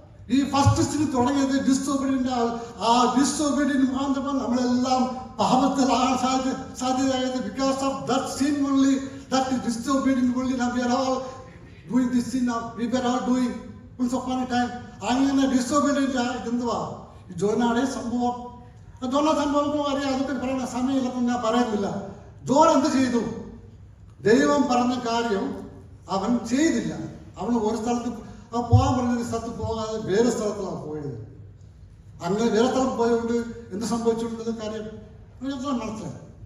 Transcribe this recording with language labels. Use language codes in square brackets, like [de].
[ml] ഈ first sin തുടങ്ങിയത് disobedient. ആ ഡിസൊബീഡിയന്റ് മുഖാന്തരം നമ്മളെല്ലാം പാപത്തിലാകാൻ സാധ്യതയായത്. [en] Because of that sin only, that disobedient only we are all doing this sin. We were all doing once upon a time. [ml] അങ്ങനെ disobedient എന്തുവാ? ഈ ജോനാടെ സംഭവം. ജോന സംഭവം അറിയാം, അതൊക്കെ പറയുന്ന സമയമില്ലെന്ന് ഞാൻ പറയുന്നില്ല. ജോൻ എന്ത് ചെയ്തു? ദൈവം പറഞ്ഞ കാര്യം അവൻ ചെയ്തില്ല. അവന് ഒരു സ്ഥലത്ത് അവൻ പോകാൻ പറഞ്ഞ സ്ഥലത്ത് പോകാതെ വേറെ സ്ഥലത്താണ് പോയത്. അങ്ങനെ വേറെ സ്ഥലത്ത് പോയതുകൊണ്ട് എന്ത് സംഭവിച്ചിട്ടുള്ളത് കാര്യം മനസ്സിലായി.